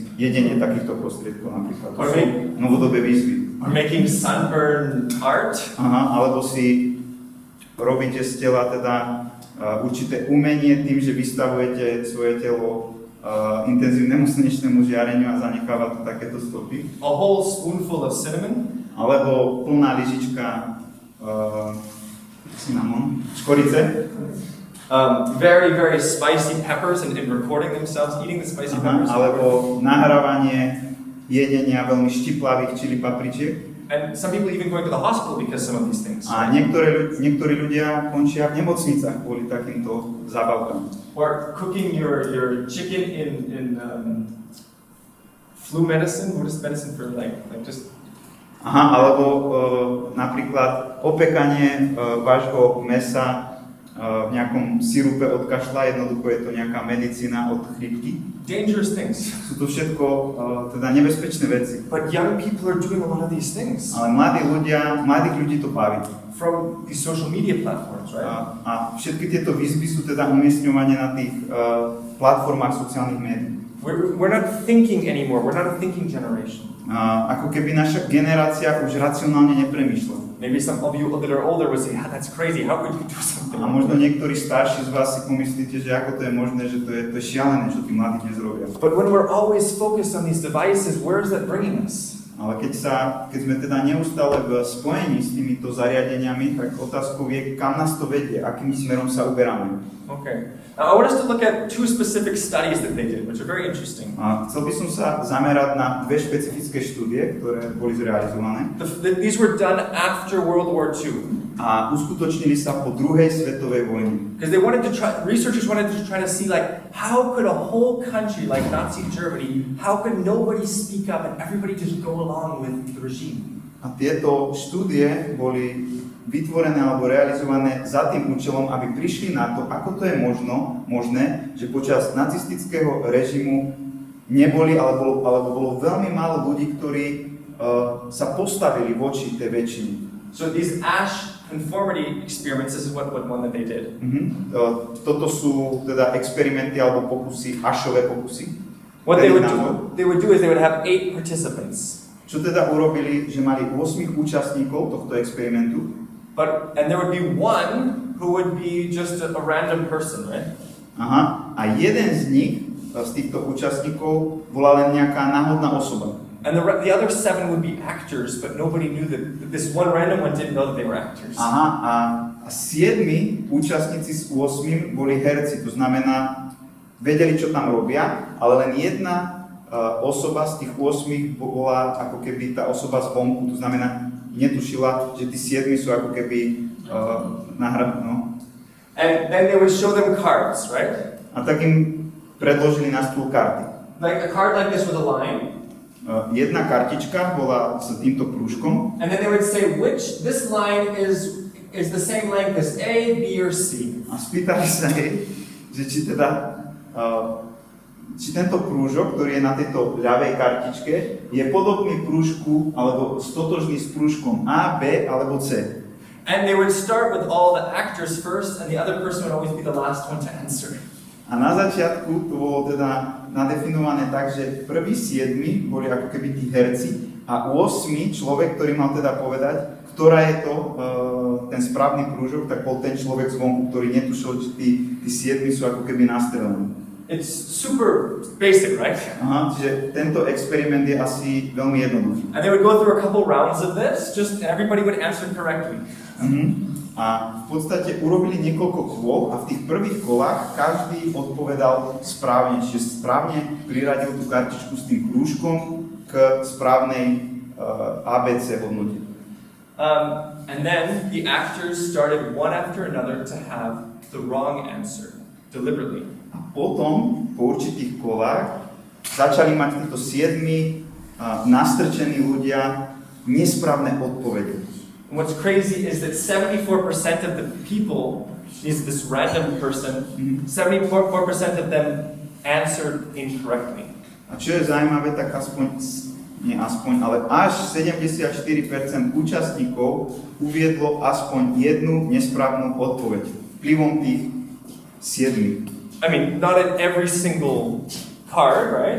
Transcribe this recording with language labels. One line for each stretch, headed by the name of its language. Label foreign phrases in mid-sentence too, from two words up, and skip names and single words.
Slovak: Jedenie takýchto prostriedkov napríklad. To sú novodobé výzvy.
English: Or making sunburn art.
Slovak: Alebo si robíte z tela teda určité umenie tým, že vystavujete svoje telo intenzívnemu slnečnému žiareniu a zanecháva to takéto stopy.
English: A whole spoonful of cinnamon.
Slovak: Alebo plná lyžička cinnamon, škorice.
English: Very, very spicy peppers and recording themselves eating the spicy peppers.
Slovak: Alebo nahrávanie jedenia veľmi štiplavých čili papričiek.
English: And some people even going to the hospital because some of these things.
Slovak: A niektorí ľudia končia v nemocnicách kvôli takýmto zábavkám.
English: Or cooking your chicken in flu medicine. What is medicine for like just?
Slovak: Alebo napríklad opekanie vášho mäsa v nejakom sirupe od kašľa, jednoducho je to nejaká medicína od chrípky.
English: Dangerous things.
Slovak: Sú to všetko teda nebezpečné veci.
English: But young people are doing a lot of these things.
Slovak: Ale mladých ľudí to baví.
English: From these social media platforms, right?
Slovak: A všetky tieto výzvy sú teda umiestňované na tých platformách sociálnych médií.
English: We're not thinking anymore. We're not a thinking generation.
Slovak: Ako keby naša generácia už racionálne nepremýšľa.
English: Maybe some of you that are older would say, that's crazy, how could you do something?
Slovak: A možno niektorí starší z vás si pomyslíte, že ako to je možné, že to je šialené, čo tí mladí dnes robia.
English: But when we're always focused on these devices, where is that bringing us?
Slovak: Ale keď sme teda neustále v spojení s týmito zariadeniami, tak otázkou je, kam nás to vedie, akým smerom sa uberáme.
English: Okay. Now I want us to look at two specific studies that they did, which are very interesting.
Slovak: A chcel by som sa zamerať na dve špecifické štúdie, ktoré boli zrealizované.
English: These were done after World War II.
Slovak: A uskutočnili sa po druhej svetovej vojne.
English: Because researchers wanted to try to see how could a whole country like Nazi Germany, how could nobody speak up and everybody just go along with the regime?
Slovak: A tieto štúdie boli vytvorené alebo realizované za tým účelom, aby prišli na to, ako to je možné, že počas nacistického režimu neboli, alebo bolo veľmi málo ľudí, ktorí sa postavili voči tej väčšine.
English: So these Ash conformity experiments, this is one that they did.
Slovak: Toto sú teda experimenty alebo pokusy, Ashové pokusy.
English: What they would do is they would have 8 participants.
Slovak: Čo teda urobili, že mali 8 účastníkov tohto experimentu.
English: And there would be one who would be just a random person, right?
Slovak: A jeden z nich, z týchto účastníkov, bola len nejaká náhodná osoba.
English: And the other 7 would be actors, but nobody knew that this one random one didn't know that they were actors.
Slovak: A 7 účastníci z 8 boli herci, to znamená, vedeli, čo tam robia, ale len jedna osoba z tých 8 bola ako keby tá osoba zvonku, to znamená, netušila, že tí 7 sú ako keby náhradní.
English: And then they would show them cards, right?
Slovak: A tak im predložili na stôl karty.
English: Like a card like this with a line.
Slovak: Jedna kartička bola s týmto krúžkom.
English: And then they would say which this line is the same length as A, B or C.
Slovak: A spýtali sa jej, že či tento krúžok, ktorý je na tejto ľavej kartičke, je podobný krúžku alebo stotožný s krúžkom A, B alebo C.
English: And they would start with all the actors first and the other person would always be the last one to answer.
Slovak: A na začiatku to bolo teda nadefinované tak, že prví 7 boli ako keby tí herci a 8 človek, ktorý mal teda povedať, ktorá je to ten správny krúžok, tak bol ten človek zvonku, ktorý netušil, že tí 7 sú ako keby nastrelení.
English: It's super basic, right?
Slovak: Čiže tento experiment je asi veľmi jednoduchý.
English: And they would go through a couple rounds of this, just everybody would answer correctly.
Slovak: A v podstate urobili niekoľko kôl a v tých prvých kolách každý odpovedal správne, čiže správne priradil tú kartičku s tým krúžkom k správnej ABC hodnote.
English: And then the actors started one after another to have the wrong answer, deliberately.
Slovak: A potom, po určitých kolách, začali mať títo 7 nastrčení ľudia nesprávne odpovede.
English: And what's crazy is that 74% of the people, this random person, 74% of them answered incorrectly.
Slovak: A čo je zaujímavé, tak ale až 74% účastníkov uviedlo aspoň jednu nesprávnu odpoveď. vplyvom tých 7.
English: I mean, not in every single card, right?